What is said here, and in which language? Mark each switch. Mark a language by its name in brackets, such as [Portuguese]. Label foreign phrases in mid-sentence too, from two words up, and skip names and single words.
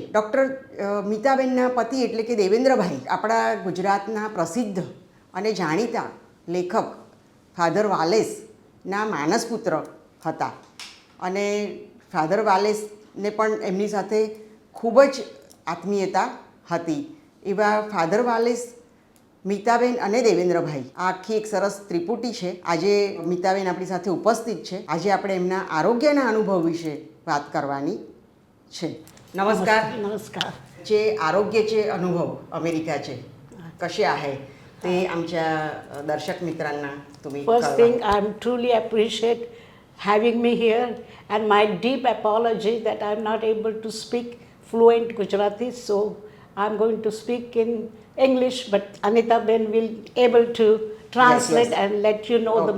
[Gujarati] ડૉક્ટર મીતાબેનના પતિ એટલે કે દેવેન્દ્રભાઈ આપણા ગુજરાતના પ્રસિદ્ધ અને જાણીતા લેખક ફાધર વાલેસના માનસપુત્ર હતા અને ફાધર વાલેસને પણ એમની સાથે ખૂબ જ આત્મીયતા હતી. એવા ફાધર વાલેસ, મીતાબેન અને દેવેન્દ્રભાઈ આ આખી એક સરસ ત્રિપુટી છે. આજે મીતાબેન આપણી સાથે ઉપસ્થિત છે. આજે આપણે એમના આરોગ્યના અનુભવ વિશે વાત કરવાની છે. [Marathi] नमस्कार. नमस्कार. जे आरोग्याचे अनुभव अमेरिकाचे कसे आहे ते आमच्या दर्शक मित्रांना तुम्ही [English] First thing, I'm truly appreciate having me here and my deep apology that I'm not able to speak fluent Gujarati, so I'm going to speak in English, but Anita Ben will able to translate Yes. and let you know the